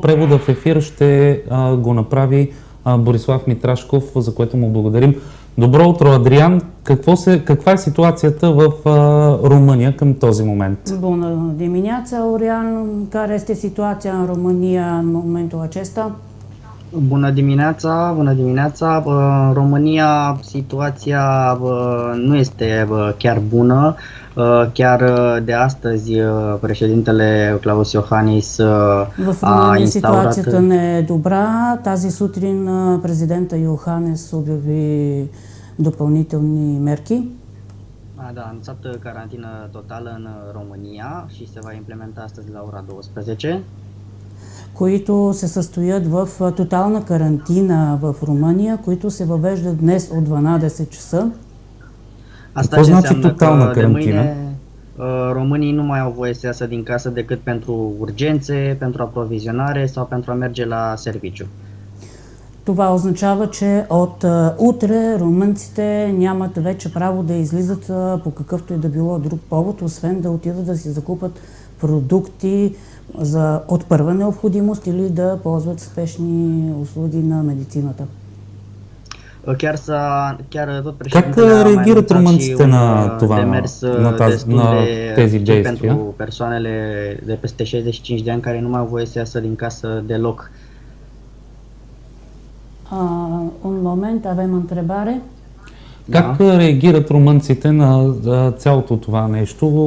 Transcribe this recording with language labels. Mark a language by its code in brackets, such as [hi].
[bg] Превода в ефир ще го направи Борислав Митрашков, за което му благодарим. Добро утро, Адриан! Каква е ситуацията в Румъния към този момент? [ro] Bună dimineața, Aurian! Care este situația în România în momentul acesta? Bună dimineața, bună dimineața. În România situația nu este chiar bună. Chiar de astăzi președintele Klaus Iohannis a instaurat... [bg] Ситуацията не е добра. Тази сутрин президента Йоханес обяви допълнителни мерки. [ro] Da, a anunțat carantină totală în România și se va implementa astăzi la ora 12. [bg] Които се състоят в тотална карантина в Румъния, които се въвеждат днес от 12 часа. [ro] Asta ce înseamnă că de mâine românii nu mai au voie să iasă din casă decât pentru urgențe, pentru aprovizionare sau pentru a merge la serviciu. [bg] Това означава, че от утре румънците нямат вече право да излизат по какъвто и да било друг повод, освен да отидат да си закупат продукти от първа необходимост или да ползват спешни услуги на медицината. [ro] Chiar tot [bg] Как реагират румънците на това, на тези действия? [ro] Pentru persoanele de peste 65 de ani care nu mai au voie să iasă din casă deloc. Un moment, avem întrebare. [bg] Как реагират румънците на цялото това нещо?